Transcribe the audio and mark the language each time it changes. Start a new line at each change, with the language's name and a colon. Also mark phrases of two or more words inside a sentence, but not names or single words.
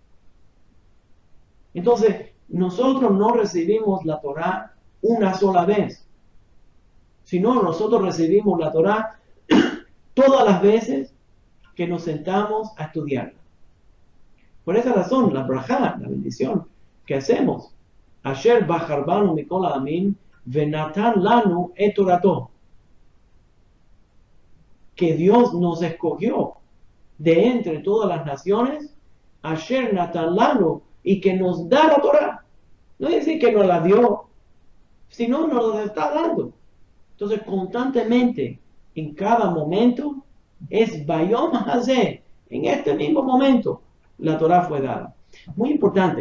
Spanish: Entonces, nosotros no recibimos la Torá una sola vez, sino nosotros recibimos la Torá todas las veces que nos sentamos a estudiarla. Por esa razón, la brajá, la bendición que hacemos,
Hebrew: אשר בחר בנו מכל העמים ונתן לנו את תורתו,
Spanish: que Dios nos escogió de entre todas las naciones,
Hebrew: אשר נתן לנו,
Spanish: y que nos da la Torá. No es decir que nos la dio, sino nos la está dando. Entonces, constantemente, en cada momento, es
Hebrew: ביום הזה,
Spanish: en este mismo momento, la Torá fue dada. Muy importante.